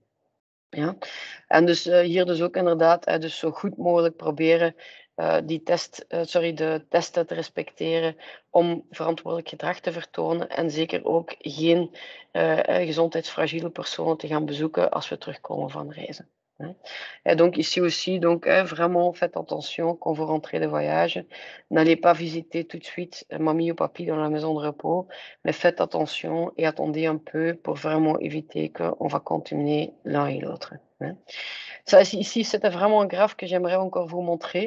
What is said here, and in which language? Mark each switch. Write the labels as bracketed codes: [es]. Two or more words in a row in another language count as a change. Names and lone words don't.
[nl] Ja, en dus hier dus ook inderdaad, dus zo goed mogelijk proberen de testen te respecteren om verantwoordelijk gedrag te vertonen en zeker ook geen gezondheidsfragiele personen te gaan bezoeken als we terugkomen van reizen, hein. [fr] Et donc ici aussi, donc vraiment faites attention quand vous rentrez de voyage. N'allez pas visiter tout de suite mamie ou papy dans la maison de repos, mais faites attention et attendez un peu pour vraiment éviter qu'on va contaminer l'un et l'autre, hein. Ça, ici, c'était vraiment un graphe que j'aimerais encore vous montrer.